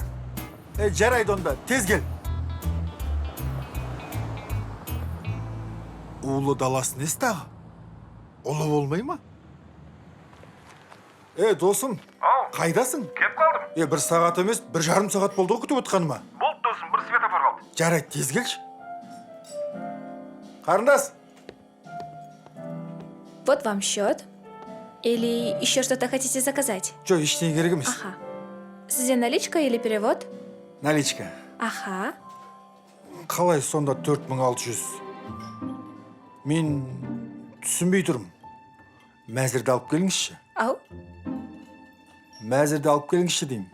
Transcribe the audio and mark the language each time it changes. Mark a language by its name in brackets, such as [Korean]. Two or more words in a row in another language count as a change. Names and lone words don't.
[Kazakh] Жарайды онда, тез кел. Ұлы даласы несі тағы? Ұлы болмай ма? Досым, қайдасың? Кеп қалдым. Бір сағат емес, 1,5 сағат болды ғой күтіп отқаныма. Болды досым, бір светофор қалды. Жарайды, тез келші. Қарындас. [Russian] Вот вам счет. Или еще что-то хотите заказать? [Kazakh] Жоқ, ештеңе керек емес. Ага. [Russian] Сізде наличка или перевод? Наличка. Аха. [Kazakh] Қалай сонда 4600? Мен түсінбей тұрмын. Мәзірді алып келіңізші. Ау? Мәзірді алып келіңізші деймін.